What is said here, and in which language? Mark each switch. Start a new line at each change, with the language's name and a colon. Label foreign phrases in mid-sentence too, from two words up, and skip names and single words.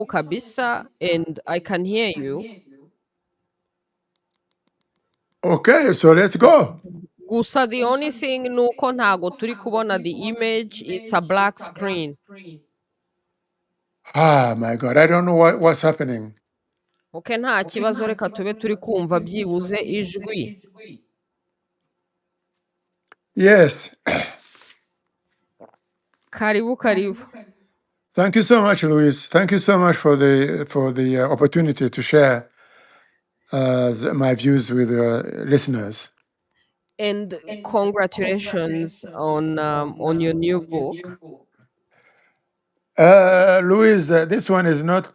English: kabisa, and I can hear you. Okay, so let's go. Gusa the only thing
Kinyarwanda: nuko ntago turi kubona
English: the image, it's a black screen. Ah, my God, I don't know what's happening.
Kinyarwanda: Okay, nta kibazo, reka tube turi kumva byibuze ijwi.
English: Yes.
Swahili: Karibu karibu.
English: Thank you so much, Louise. Thank you so much for the opportunity to share my views with listeners. And congratulations on your new book. Louise, this one is not.